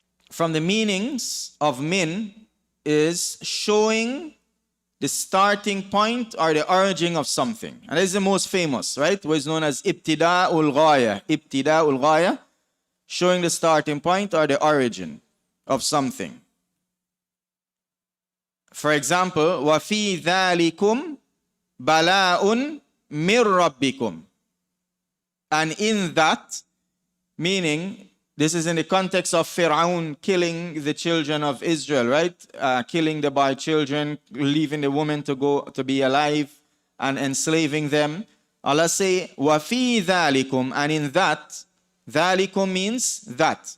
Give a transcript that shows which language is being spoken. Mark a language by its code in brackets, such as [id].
[en] From the meanings of min is showing the starting point or the origin of something. And this is the most famous, right? What is known as ibtida'ul ghaya. Ibtida'ul ghaya, showing the starting point or the origin of something. For example, [ar] وَفِي ذَلِكُمْ بَلَاءٌ مِّن رَبِّكُمْ. [en] And in that, meaning, this is in the context of Fir'aun killing the children of Israel, right? Killing the boy children, leaving the woman to go to be alive and enslaving them. Allah say, [ar] وَفِي ذَلِكُمْ. [en] And in that, ذَلِكُمْ means that.